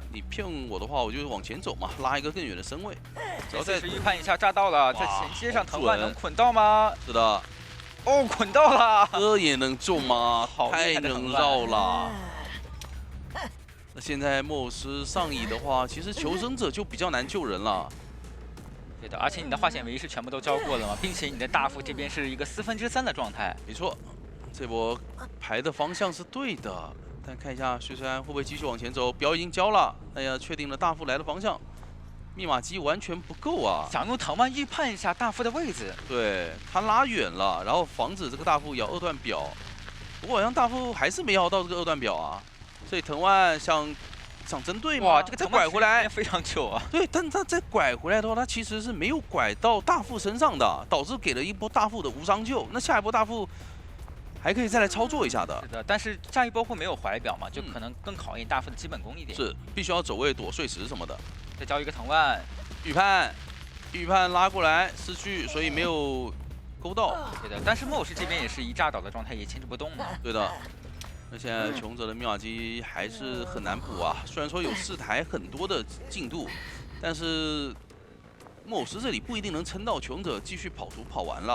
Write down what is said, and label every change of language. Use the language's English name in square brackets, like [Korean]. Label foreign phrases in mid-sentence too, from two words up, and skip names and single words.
[Chinese] 你騙我的話，我就往前走嘛，拉一個更遠的身位。只要再預判一下炸到了，在前接上藤蔓能捆到嗎？是的。哦，捆到了。這也能中嗎？太能繞了。那現在木偶師上移的話，其實求生者就比較難救人了。對的，而且你的化險為夷是全部都交過了嘛，並且你的大副這邊是一個3/4的狀態。沒錯，這波排的方向是對的。但看一下碎碎安會不會繼續往前走？表已經交了，哎呀，確定了大副來的方向，密碼機完全不夠啊！想用藤蔓預判一下大副的位置，對他拉遠了，然後防止這個大副咬2段表。不過好像大副還是沒咬到這個2段表啊，所以藤蔓想針對嗎？哇，這個再拐回來非常久啊！對，但他再拐回來的話，他其實是沒有拐到大副身上的，導致給了一波大副的無傷救。那下一波大副還可以再來操作一下的。是的，但是下一波會沒有懷表嘛，就可能更考驗大副的基本功一點。是，必須要走位躲碎石什麼的。再交一個藤蔓，預判拉過來失去，所以沒有勾到。對的，但是木偶師這邊也是一炸倒的狀態，也牽制不動嘛。對的。那現在窮者的密碼機還是很難補啊，雖然說有4台很多的進度，但是木偶師這裡不一定能撐到窮者繼續跑圖跑完了。